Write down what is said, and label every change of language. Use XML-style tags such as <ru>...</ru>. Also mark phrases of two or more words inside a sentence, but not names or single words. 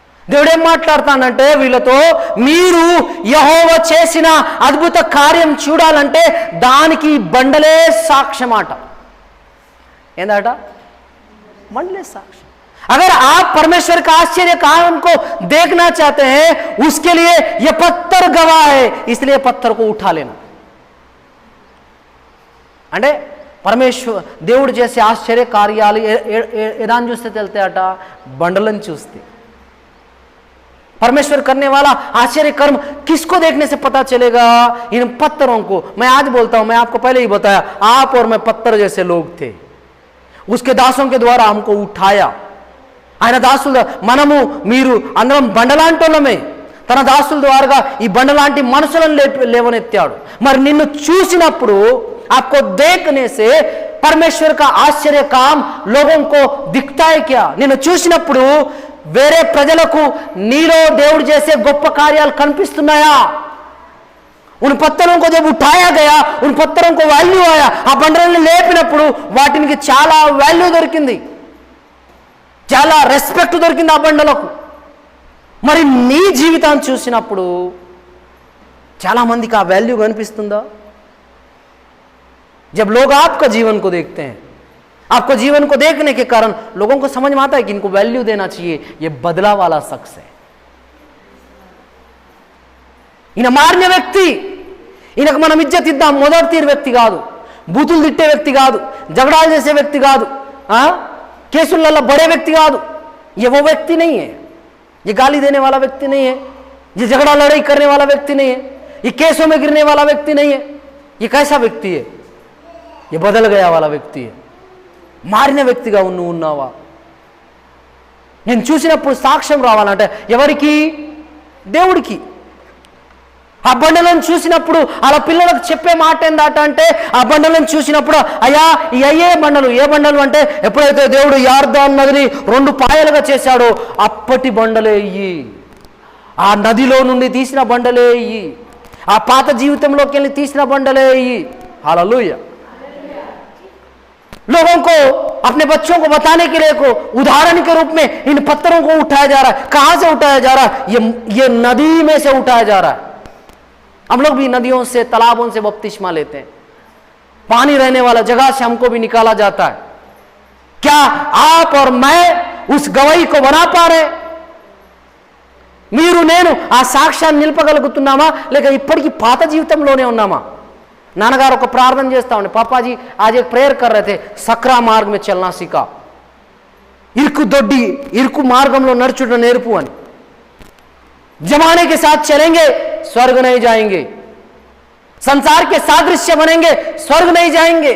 <te>దేవుడు ఏం మాట్లాడతానంటే వీళ్ళతో, మీరు యెహోవా చేసిన అద్భుత కార్యం చూడాలంటే దానికి బండలే సాక్ష్యమాట. ఏందట? బండలే సాక్ష్యం.</te> <hi>अगर आप परमेश्वर का आश्चर्य काम को देखना चाहते हैं, उसके लिए यह पत्थर गवाह है, इसलिए पत्थर को उठा लेना.</hi> <te>అంటే దేవుడు చేసే ఆశ్చర్య కార్యాలు ఏదాన్ని చూస్తే తెలుస్తాయట? బండలను చూస్తే.</te> <hi>परमेश्वर करने वाला आश्चर्य कर्म किसको देखने से पता चलेगा? इन पत्थरों को. मैं आज बोलता हूं, मैं आपको पहले ही बताया, आप और मैं पत्थर जैसे लोग थे. उसके दासों के द्वारा हमको उठाया.</hi> <te>ఆయన దాసుల మనము మీరు అందరం బండలాంటోళ్ళమే. తన దాసుల ద్వారా ఈ బండలాంటి మనుషులను లేవనెత్తాడు. మరి నిన్ను చూసినప్పుడు</te> <hi>आपको देखने से परमेश्वर का आश्चर्य काम लोगों को दिखता है क्या?</hi> <te>నిన్ను చూసినప్పుడు వేరే ప్రజలకు నీలో దేవుడు చేసే గొప్ప కార్యాలు కనిపిస్తున్నాయా?</te> <hi>उन पत्थरों को जब उठाया गया, उन पत्थरों को వాల్యూ आया.</hi> <te>ఆ బండలను లేపినప్పుడు వాటికి చాలా వాల్యూ దొరికింది, చాలా రెస్పెక్ట్ దొరికింది ఆ బండలకు. మరి నీ జీవితాన్ని చూసినప్పుడు చాలా మందికి ఆ వాల్యూ కనిపిస్తుందా?</te> <hi>जब लोग आपका जीवन को देखते हैं, आपको जीवन को देखने के कारण लोगों को समझ में आता है कि इनको वैल्यू देना चाहिए, ये बदला वाला शख्स है.</hi> <te>ఈయన మారిన వ్యక్తి, ఈయనకు మనం ఇజ్జత్ ఇద్దాం మొదటి తీరు వ్యక్తి కాదు, బూతులు తిట్టే వ్యక్తి కాదు, झगड़ाలు చేసే వ్యక్తి కాదు, కేసులలో</te> <hi>बड़े व्यक्ति</hi> <te>కాదు.</te> <hi>ये वो व्यक्ति नहीं है, ये गाली देने वाला व्यक्ति नहीं है, ये झगड़ा लड़ाई करने वाला व्यक्ति नहीं है, ये केसों में गिरने वाला व्यक्ति नहीं है. ये कैसा व्यक्ति है? ये बदल गया वाला व्यक्ति है.</hi> <te>మారిన వ్యక్తిగా ఉన్నావా? నేను చూసినప్పుడు సాక్ష్యం రావాలంటే ఎవరికి? దేవుడికి. ఆ బండలను చూసినప్పుడు అలా పిల్లలకు చెప్పే మాట ఏందట అంటే, ఆ బండలను చూసినప్పుడు అయ్యా ఈ అయ్యే బండలు. ఏ బండలు అంటే, ఎప్పుడైతే దేవుడు యార్దాను నదిని 2 పాయలుగా చేశాడో అప్పటి బండలే ఇయ్యి. ఆ నదిలో నుండి తీసిన బండలే ఇయ్యి. ఆ పాత జీవితంలోకి వెళ్ళి తీసిన బండలే ఇయ్యి. హల్లెలూయా.</te> <hi>लोगों को, अपने बच्चों को बताने के लिए को उदाहरण के रूप में इन पत्थरों को उठाया जा रहा है. कहां से उठाया जा रहा है? ये नदी में से उठाया जा रहा है. हम लोग भी नदियों से, तालाबों से बपतिस्मा लेते हैं. पानी रहने वाला जगह से हमको भी निकाला जाता है. क्या आप और मैं उस गवाही को बना पा रहे?</hi> <te>మీరు నేను ఆ సాక్ష్యాన్ని నిలపగలుగుతున్నామా, లేక ఇప్పటికీ పాత జీవితంలోనే ఉన్నామా? నాన్నగారు ఒక ప్రార్థన చేస్తా ఉండే, పాపాజీ</te> <hi>आज एक प्रेयर कर रहे थे, सक्रा मार्ग में चलना सीखा.</hi> <te>ఇరుకు దొడ్డి ఇరుకు మార్గంలో నడుచుట నేర్పు అని.</te> <hi>जमाने के साथ चलेंगे, स्वर्ग नहीं जाएंगे. संसार के सादृश्य बनेंगे, स्वर्ग नहीं जाएंगे.</hi>